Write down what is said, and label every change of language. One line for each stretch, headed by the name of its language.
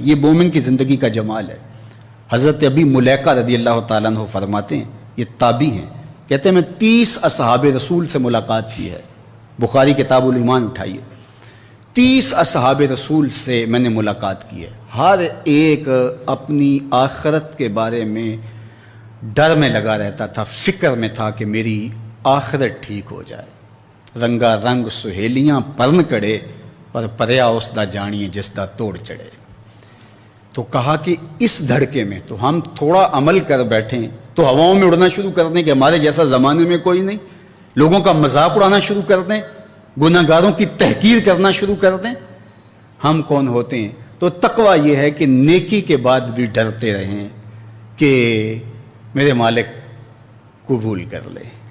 Urdu: یہ مومن کی زندگی کا جمال ہے. حضرت ابی ملیکہ رضی اللہ تعالیٰ عنہ فرماتے ہیں، یہ تابعی ہیں، کہتے ہیں میں 30 اصحاب رسول سے ملاقات کی ہے. بخاری کتاب الایمان اٹھائیے. 30 اصحاب رسول سے میں نے ملاقات کی ہے. ہر ایک اپنی آخرت کے بارے میں ڈر میں لگا رہتا تھا، فکر میں تھا کہ میری آخرت ٹھیک ہو جائے.
Punjabi: رنگا رنگ سہیلیاں پرن کڑے پر پریا اس دا جانیے جس دا توڑ چڑھے.
Urdu: تو کہا کہ اس دھڑکے میں تو ہم تھوڑا عمل کر بیٹھیں تو ہواؤں میں اڑنا شروع کر دیں کہ ہمارے جیسا زمانے میں کوئی نہیں، لوگوں کا مذاق اڑانا شروع کر دیں، گناہ گاروں کی تحقیر کرنا شروع کر دیں. ہم کون ہوتے ہیں؟ تو تقویٰ یہ ہے کہ نیکی کے بعد بھی ڈرتے رہیں کہ میرے مالک قبول کر لے.